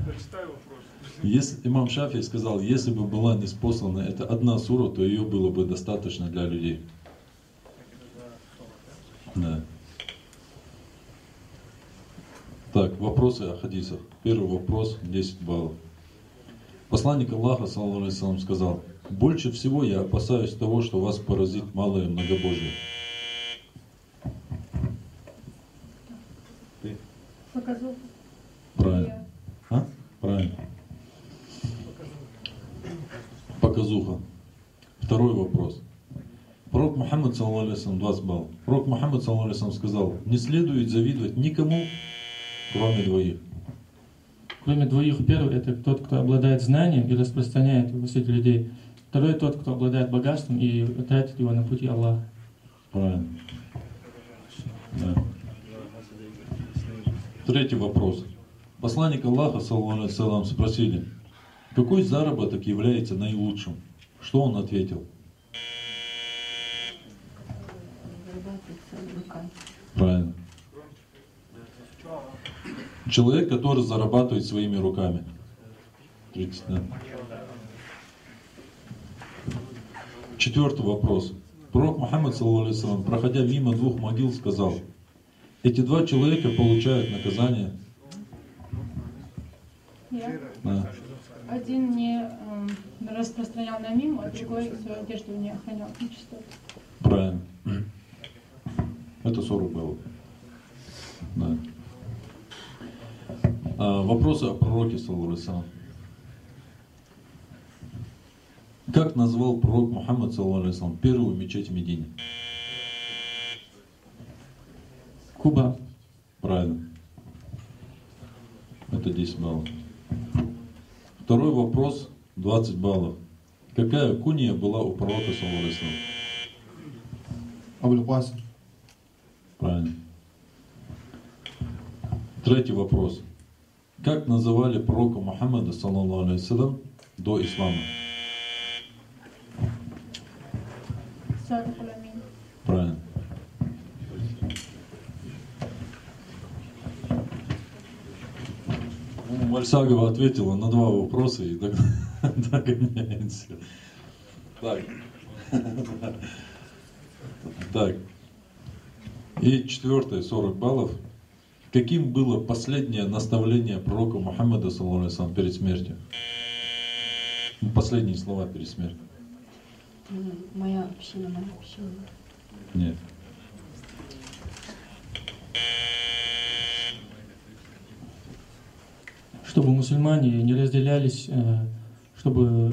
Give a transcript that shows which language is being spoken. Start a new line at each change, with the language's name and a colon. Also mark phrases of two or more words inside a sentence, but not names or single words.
Russian: Имам Шафии сказал, если бы была ниспослана эта одна сура, то ее было бы достаточно для людей. Да. Так, вопросы о хадисах. Первый вопрос, 10 баллов. Посланник Аллаха,
Arabic: صلى الله عليه وسلم,
Russian: сказал, больше всего я опасаюсь того, что вас поразит малое многобожие. Ты? Показуха. Правильно. А? Правильно. Показуха. Второй вопрос. Пророк Мухаммад,
Arabic: صلى الله عليه وسلم,
Russian: 20 баллов. Пророк Мухаммад,
Arabic: صلى الله عليه وسلم,
Russian: сказал, не следует завидовать никому, кроме двоих. Кроме двоих, первый это тот, кто обладает знанием и распространяет его среди людей. Второй тот, кто обладает богатством и тратит его на пути Аллаха. Правильно. Да. Третий вопрос. Посланник Аллаха,
Arabic: صلى الله عليه وسلم,
Russian: спросили, какой заработок является наилучшим? Что он ответил? Правильно. Человек, который зарабатывает своими руками. 30, да. Четвертый вопрос. Пророк Мухаммад,
Arabic: صلى الله عليه وسلم,
Russian: проходя мимо двух могил, сказал, эти два человека получают наказание. Да. Один не распространял намим, а другой свою одежду не охранял нечистоту. Правильно. Это 40 было. Да. Вопросы о пророке,
Arabic: صلى الله عليه وسلم.
Russian: Как назвал пророк Мухаммад,
Arabic: صلى الله عليه وسلم,
Russian: первую мечеть в Медине? Куба. Правильно. Это 10 баллов. Второй вопрос, 20 баллов. Какая кунья была у пророка,
Arabic: صلى الله عليه وسلم?
Russian: Абуль-Касим. Правильно. Третий вопрос. Как называли пророка Мухаммада,
Arabic: صلى الله عليه وسلم,
Russian: до ислама? Правильно. Мальсагова ответила на два вопроса и догоняется. Так. Так. И четвертое, 40 баллов. Каким было последнее наставление пророка Мухаммада,
Arabic: صلى الله عليه وسلم,
Russian: перед смертью? Последние слова перед смертью. Моя община, моя община. Нет. Чтобы мусульмане не разделялись, чтобы...